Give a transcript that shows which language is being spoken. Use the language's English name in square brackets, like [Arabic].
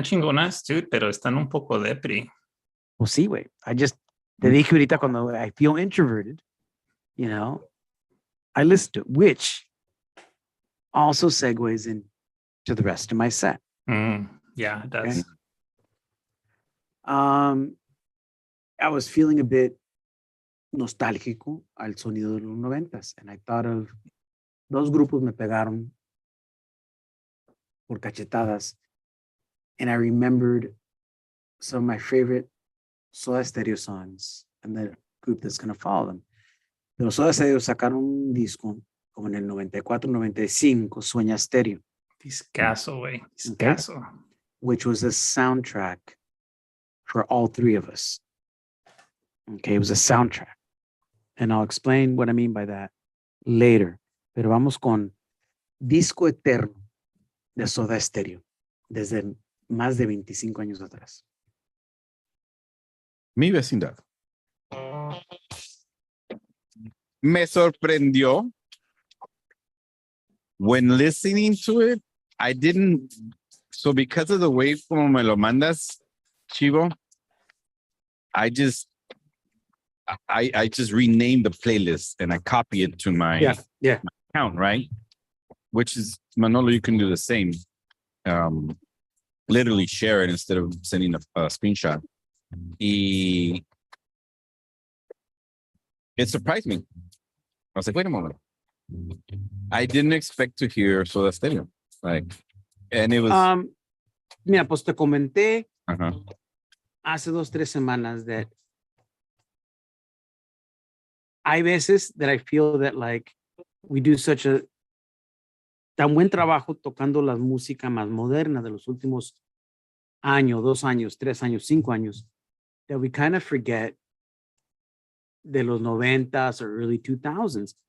[Spanish] Están chingonas, [English] dude, [Spanish] pero están un poco depri. Pues sí, güey. Te dije ahorita cuando [English] I feel introverted, you know, I listen to it, which also segues into the rest of my set. Yeah, it does. Okay? I was feeling a bit [Spanish] nostálgico al sonido de los 90s, [English] and I thought of [Spanish] dos grupos me pegaron por cachetadas, [English] and I remembered some of my favorite Soda Stereo songs and the group that's going to follow them. [Spanish] Pero Soda Stereo sacaron un disco como en el 94-95, Sueña Stereo. Discaso, güey. Discaso. [English] Okay? Which was a soundtrack for all three of us. Okay, it was a soundtrack. And I'll explain what I mean by that later. [Spanish] Pero vamos con Disco Eterno de Soda Stereo, desde más de 25 años atrás. Mi vecindad. Me sorprendió. [English] When listening to it, I didn't. So because of the way [Spanish] como me lo mandas, [English] Chivo, I just I just renamed the playlist and I copy it to my account, right? Which is, Manolo, you can do the same. Literally share it instead of sending a screenshot. It surprised me. I was like, wait a moment. I didn't expect to hear Soda Stereo. Like, and it was. [Spanish] Mira, pues te comenté hace 2-3 semanas that hay veces [English] that I feel that like we do such a [Spanish] tan buen trabajo tocando la música más moderna de los últimos año, 2 años, 3 años, 5 años, [English] that we kind of forget [Spanish] de los 90s [English] or early 2000s.